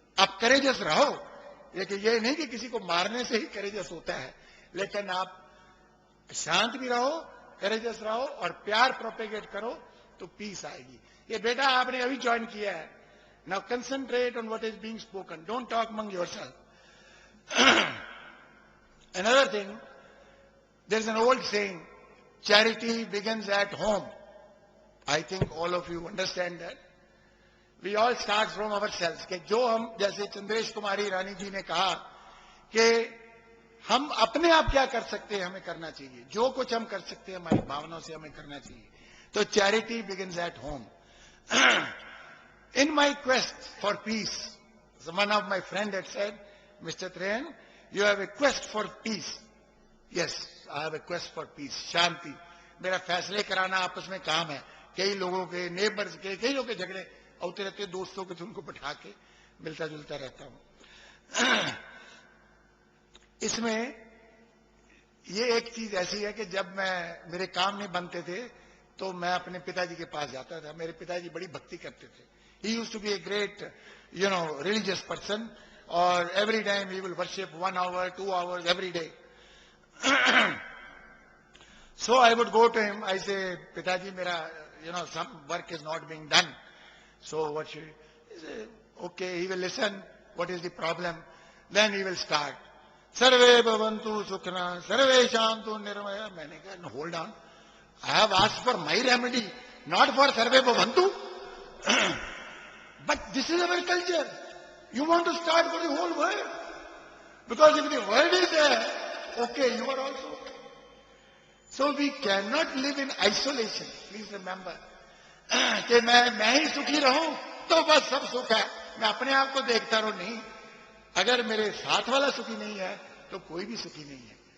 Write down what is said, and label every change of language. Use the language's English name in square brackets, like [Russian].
[Hindi] आप करेजस रहो, लेकिन ये नहीं कि किसी को मारने से ही करेजस होता है, लेकिन आप शांत भी रहो, करेजस रहो और प्यार प्रोपेगेट करो तो पीस आएगी। ये बेटा आपने अभी ज्वाइन किया है, [English] Now concentrate on what is being spoken, don't talk among yourself. Another thing, there is an old saying, charity begins at home. I think all of you understand that. We all start from ourselves. [Hindi] कि जो हम, जैसे चंद्रेश कुमारी रानी जी ने कहा कि हम अपने आप क्या कर सकते हैं, हमें करना चाहिए। जो कुछ हम कर सकते हैं हमारी भावनाओं से हमें करना चाहिए। तो [English] Charity begins at home. In my quest for peace, one of my friend had said, Mr. Train, you have a quest for peace. Yes, I have a quest for peace. [Hindi] शांति। मेरा फैसले कराना आपस में काम है। कई लोगों के, नेबर्स के, कई लोगों के झगड़े होते रहते, दोस्तों के, तो उनको बैठा के मिलता जुलता रहता हूं। इसमें ये एक चीज ऐसी है कि जब मेरे काम नहीं बनते थे तो मैं अपने पिताजी के पास जाता था। मेरे पिताजी बड़ी भक्ति करते थे। [English] He used to be a great religious person, और every time he will worship 1 hour 2 hours every day. So I would go to him, I say, Pitaji, [Hindi] mera, [English] some work is not being done. So what should he say? Okay, he will listen. What is the problem? Then he will start. [Sanskrit] Sarve bhavantu sukhna, sarve shantu nirmaya. [Hindi] Maine kaha, [English] no, hold on. I have asked for my remedy, not for [Sanskrit] sarve bhavantu. [English] But this is our culture. You want to start for the whole world. Because if the world is there, okay, you are also okay. So we cannot live in isolation. Please remember. [Hindi] कि मैं ही सुखी रहूं तो बस सब सुख है, मैं अपने आप को देखता रहूं, नहीं। अगर मेरे साथ वाला सुखी नहीं है तो कोई भी सुखी नहीं है।